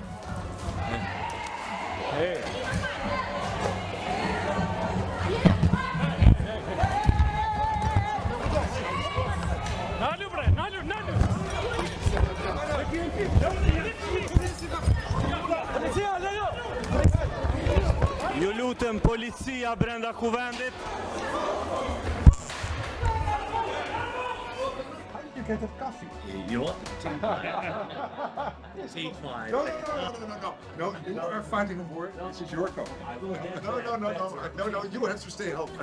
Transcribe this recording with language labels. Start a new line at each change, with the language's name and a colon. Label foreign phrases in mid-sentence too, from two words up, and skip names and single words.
Albanian: Nalu bre, nalu. Ju lutem, policia brenda kuvendit.
English: You get a coffee. You want Tea time. No, you are fighting a war. This is your coffee. No, you have to stay home.